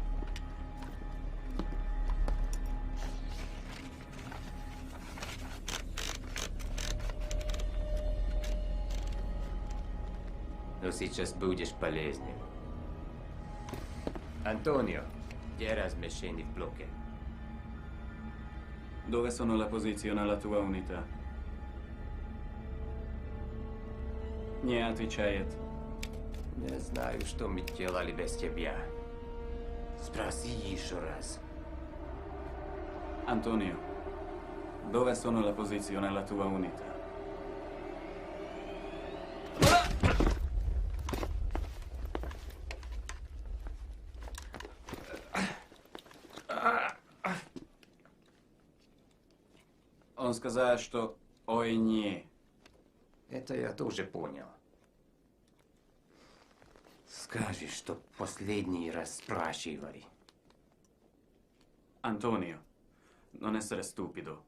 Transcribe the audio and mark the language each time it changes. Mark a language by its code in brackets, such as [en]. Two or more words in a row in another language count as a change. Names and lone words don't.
[ru] Но сейчас будешь полезнее. Antonio, где размещение в блоке? [it] Dove sono la posizione alla tua unità? [ru] Не отвечает. Не знаю, что мы делали без тебя. Спроси еще раз. [it] Antonio, dove sono la posizione alla tua unità? [ru] Он сказал, что ой не. Это я тоже понял. Скажи, что последний раз спрашивали. [it] Antonio, non essere stupido.